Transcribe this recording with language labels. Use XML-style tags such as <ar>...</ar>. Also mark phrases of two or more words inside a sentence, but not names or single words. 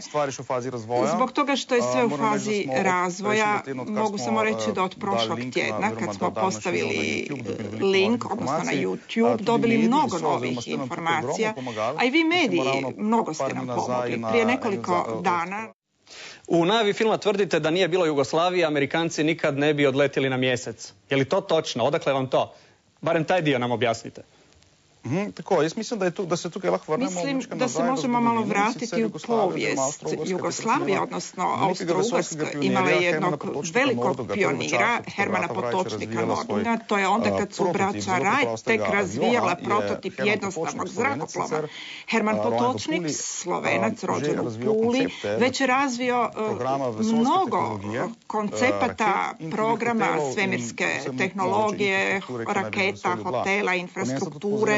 <hr>Zbog toga što je sve u fazi razvoja, mogu samo reći da od prošlog tjedna, kad smo postavili link, odnosno na YouTube, dobili mnogo novih informacija, a i vi mediji mnogo ste nam pomogli. Prije nekoliko dana... U najavi filma tvrdite da nije bilo Jugoslavije, Amerikanci nikad ne bi odletili na mjesec. Je li to točno? Odakle vam to? Barem taj dio nam objasnite.</hr> <sl>Tako, jaz mislim da se tukaj lahko vrnemo.</sl> <hr>Mislim da se možemo malo vratiti u povijest. Jugoslavija, odnosno Austro-Ugarska, imala je jednog velikog pionira, Hermana Potočnika Nordunga. To je onda kad su braća Wright tek razvijala prototip jednostavnog zrakoplova. Herman Potočnik, Slovenac, rođen u Puli, već je razvio mnogo koncepata, programa, svemirske tehnologije, raketa, hotela, infrastrukture.</hr>